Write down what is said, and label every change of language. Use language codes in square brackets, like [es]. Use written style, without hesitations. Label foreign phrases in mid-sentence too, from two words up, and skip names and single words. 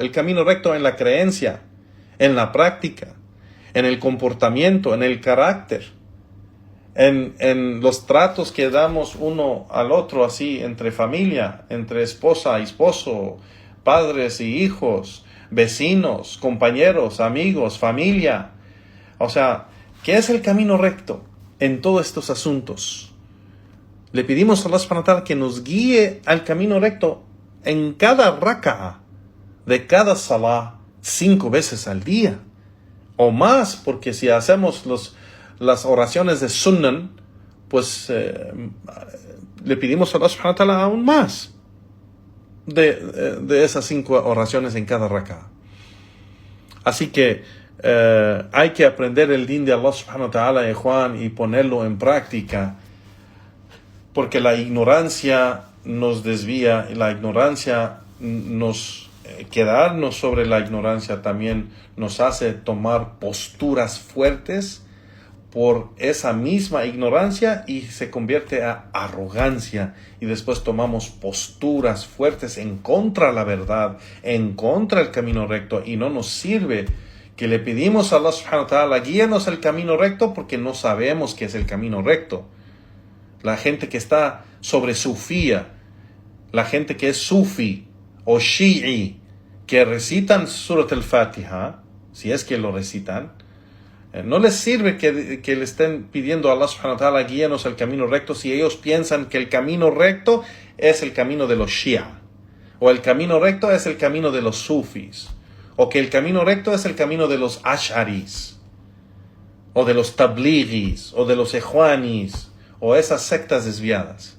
[es] El camino recto en la creencia, en la práctica, en el comportamiento, en el carácter, en los tratos que damos uno al otro, así entre familia, entre esposa y esposo, padres y hijos, vecinos, compañeros, amigos, familia. O sea, ¿qué es el camino recto en todos estos asuntos? Le pedimos a Allah [ar] سبحانه وتعالى [es] que nos guíe al camino recto en cada raka'a de cada salah 5 veces al día o más, porque si hacemos las oraciones de sunnah, pues le pedimos a Allah [ar] سبحانه وتعالى [es] aún más de esas 5 oraciones en cada raka'a. Así que hay que aprender el din de Allah [ar] سبحانه وتعالى, [es] Juan, y ponerlo en práctica, porque la ignorancia nos desvía, y la ignorancia quedarnos sobre la ignorancia también nos hace tomar posturas fuertes por esa misma ignorancia y se convierte a arrogancia, y después tomamos posturas fuertes en contra de la verdad, en contra del camino recto, y no nos sirve. Que le pedimos a Allah [ar] سبحانه وتعالى, [es] guíanos el camino recto, porque no sabemos qué es el camino recto. La gente que está sobre sufía, la gente que es sufi o shi'i, que recitan Surat al-Fatiha, si es que lo recitan, no les sirve que le estén pidiendo a Allah [ar] سبحانه وتعالى, [es] guíanos el camino recto, si ellos piensan que el camino recto es el camino de los shia, o el camino recto es el camino de los sufis, o que el camino recto es el camino de los ash'aris, o de los tablighis, o de los ikhwanis, o esas sectas desviadas.